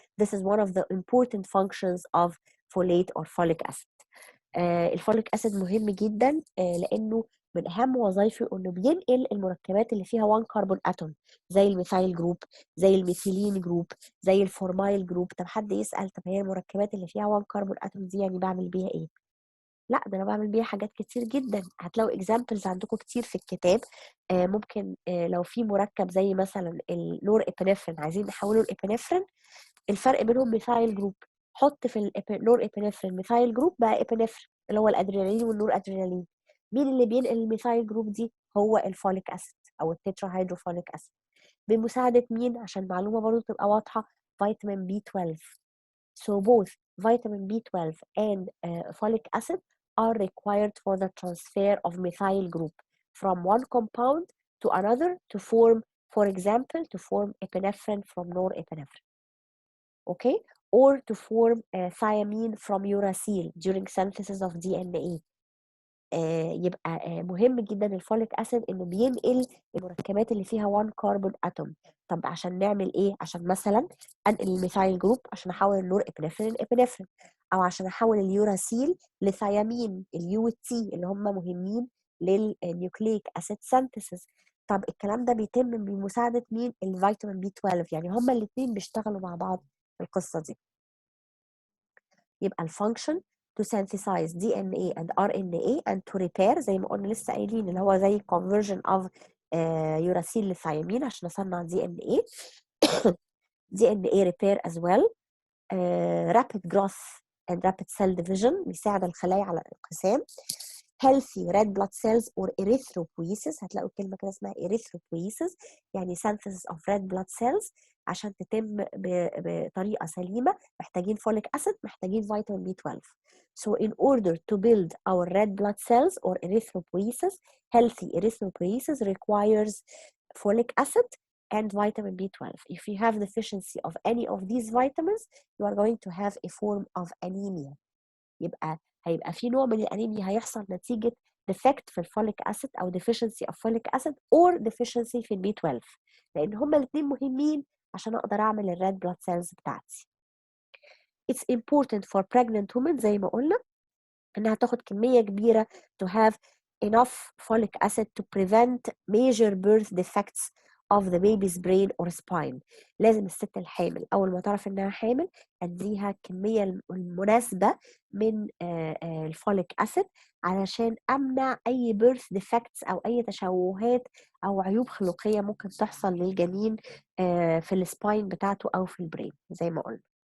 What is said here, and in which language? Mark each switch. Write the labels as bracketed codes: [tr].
[en] This is one of the important functions of folate or folic acid. [ar] الفوليك اسيد مهم جدا لانه من اهم وظائفه انه بينقل المركبات اللي فيها 1 كربون اتوم زي الميثايل جروب، زي الميثيلين جروب، زي الفورمايل جروب. طب حد يسال طب هي المركبات اللي فيها 1 كربون اتوم دي يعني بعمل بيها ايه؟ لا، ده انا بعمل بيها حاجات كتير جدا. هتلاقوا اكزامبلز عندكم كتير في الكتاب. ممكن لو في مركب زي مثلا النور ابنفرين عايزين نحوله لابنفرين، الفرق بينهم ميثايل جروب، حط في النور ابنفرين ميثايل جروب بقى ابنفرين اللي هو الادرينالين والنور ادرينالين. مين اللي بينقل الميثايل جروب دي؟ هو الفوليك اسيد او التتراهيدروفوليك اسيد. بمساعده مين؟ عشان معلومه برضو تبقى واضحه، فيتامين بي 12. [en] So both vitamin B12 and folic acid are required for the transfer of methyl group from one compound to another to form, for example, to form epinephrine from norepinephrine, okay, or to form thiamine from uracil during synthesis of DNA. [ar] يبقى مهم جدا الفوليك اسيد انه بينقل المركبات اللي فيها 1 كربون اتوم. طب عشان نعمل ايه؟ عشان مثلا انقل الميثايل جروب عشان احول النور ابنفرين لابنفرين، او عشان احول اليوراسيل لثيامين اليو والتي اللي هم مهمين للنيوكليك اسيد سينثيسيس. طب الكلام ده بيتم بمساعده مين؟ الفيتامين بي 12. يعني هما الاثنين بيشتغلوا مع بعض في القصه دي. يبقى الفانكشن [en] to synthesize DNA and RNA and to repair [ar] زي ما قلنا لسه قايلين اللي هو زي [en] conversion of uracil [ar] لثيامين عشان اصنع DNA. [en] DNA repair as well. Rapid growth and rapid cell division [ar] بيساعد الخلايا على الانقسام. [en] healthy red blood cells or erythropoiesis، [ar] هتلاقوا كلمة كده اسمها [en] erythropoiesis يعني synthesis of red blood cells. [ar] عشان تتم بطريقة سليمة محتاجين folic acid، محتاجين vitamin B12. [en] So in order to build our red blood cells or erythropoiesis, healthy erythropoiesis requires folic acid and vitamin B12. If you have deficiency of any of these vitamins, you are going to have a form of anemia. [ar] هيبقى في نوع من الانيميا هيحصل نتيجة defect في الفوليك acid أو [en] deficiency of folic acid or deficiency [ar] في البي 12 لأن هما الاثنين مهمين عشان أقدر أعمل الريد blood cells بتاعتي. [en] It's important for pregnant women [ar] زي ما قلنا إنها تاخد كمية كبيرة [en] to have enough folic acid to prevent major birth defects of the baby's brain or spine. [ar] لازم الست الحامل أول ما تعرف إنها حامل أديها الكمية المناسبة من الفوليك أسيد علشان أمنع أي birth defects أو أي تشوهات أو عيوب خلقية ممكن تحصل للجنين في السباين بتاعته أو في البرين زي ما قلنا.